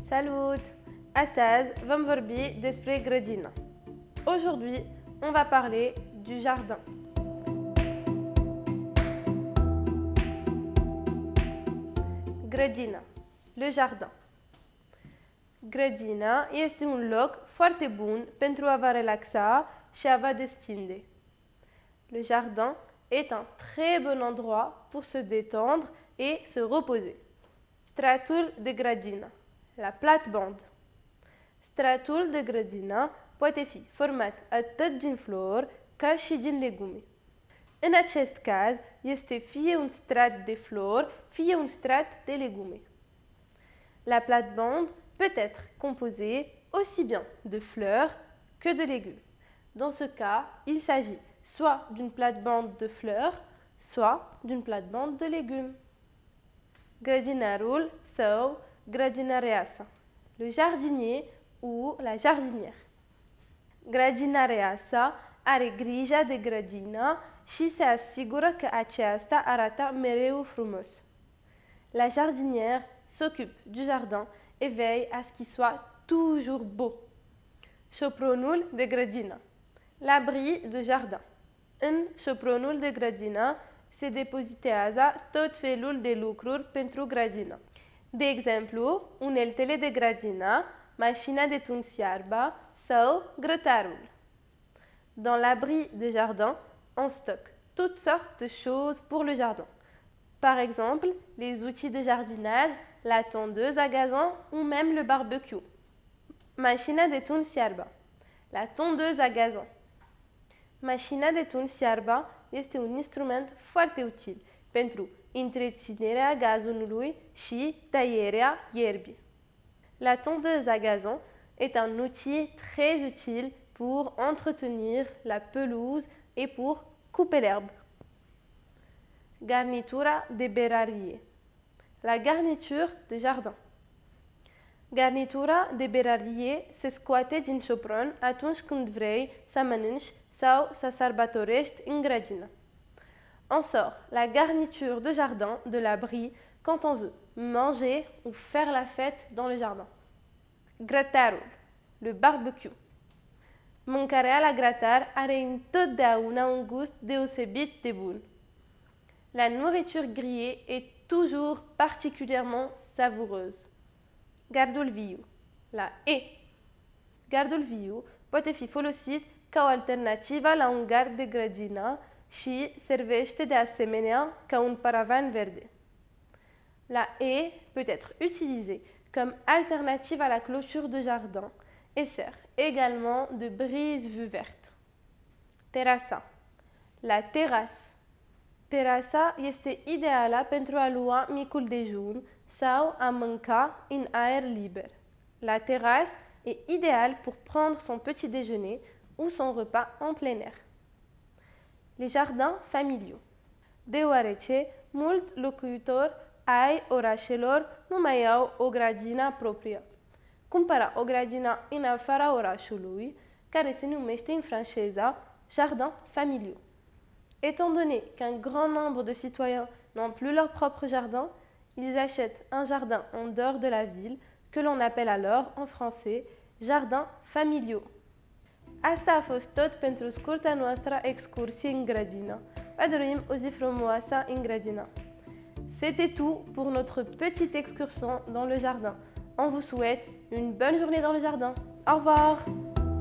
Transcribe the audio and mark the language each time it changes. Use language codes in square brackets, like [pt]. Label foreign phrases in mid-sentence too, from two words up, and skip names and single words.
[ro] Salut! Astăzi vom vorbi despre grădină. [fr] Aujourd'hui, on va parler du jardin. Grădina, le jardin. [ro] Grădina este un loc foarte bun pentru a vă relaxa și a vă destinde. [fr] Le jardin est un très bon endroit pour se détendre et se reposer. [ro] Stratul de grădină, [fr] la plate-bande. [ro] Stratul de grădină poate fi format atât din flori ca și din legume. În acest caz, este fie un strat de flori, fie un strat de legume. [fr] La plate-bande peut être composée aussi bien de fleurs que de légumes. Dans ce cas, il s'agit soit d'une plate-bande de fleurs, soit d'une plate-bande de légumes. [ro] Grădinarul sau grădinăreasa, [fr] le jardinier ou la jardinière. [ro] Grădinăreasa are grija de grădină și se asigură că aceasta arată mereu frumos. [fr] La jardinière s'occupe du jardin et veille à ce qu'il soit toujours beau. [ro] Șopronul de grădină, [fr] l'abri de jardin. [ro] În șopronul de grădină se depozitează tot felul de lucruri pentru grădină. De exemplu, uneltele de grădină, mașina de tuns iarba sau grătarul. [fr] Dans l'abri de jardin, on stocke toutes sortes de choses pour le jardin. Par exemple, les outils de jardinage, la tondeuse à gazon ou même le barbecue. [ro] Mașina de tuns iarba, [fr] la tondeuse à gazon. [ro] Mașina de tuns iarba este un instrument foarte util pentru întreținerea gazonului și taierea ierbii. [fr] La tondeuse à gazon est un outil très utile pour entretenir la pelouse et pour couper l'herbe. [ro] Garnitura de berarie, [fr] la garniture de jardin. [ro] Garnitura de berarie se scoate din șopron atunci când vrei să mănânci sau să sărbătorești în grădină. [fr] On sort la garniture de jardin de l'abri quand on veut manger ou faire la fête dans le jardin. Grătarul, le barbecue. [ro] Mâncarea la grătar are întotdeauna un gust deosebit de bun. [fr] La nourriture grillée est toujours particulièrement savoureuse. [ro] Gardul viu, [fr] la haie. [ro] Gardul viu poate fi folosit ca o alternativă la un gard de grădină și servește de asemenea ca un paravan verde. [fr] La haie peut être utilisée comme alternative à la clôture de jardin et sert également de brise-vue verte. Terasa, la terrasse. [ro] Terasa este ideală pentru a lua micul dejun sau a mânca în aer liber. [fr] La terrasse est idéale pour prendre son petit déjeuner ou son repas en plein air. Les jardins familiaux. [ro] Deoarece mult locuitori ai orașelor nu mai au o grădină proprie. Cumpără o grădină în afara orașului, care se numește în franceză [fr] jardin familiaux. Étant donné qu'un grand nombre de citoyens n'ont plus leur propre jardin, ils achètent un jardin en dehors de la ville, que l'on appelle alors en français jardins familiaux. [ro] Asta a fost tot pentru scurta noastră excursie în grădină. Vă dorim o zi frumoasă în grădină. [fr] C'était tout pour notre petite excursion dans le jardin. On vous souhaite une bonne journée dans le jardin. Au revoir!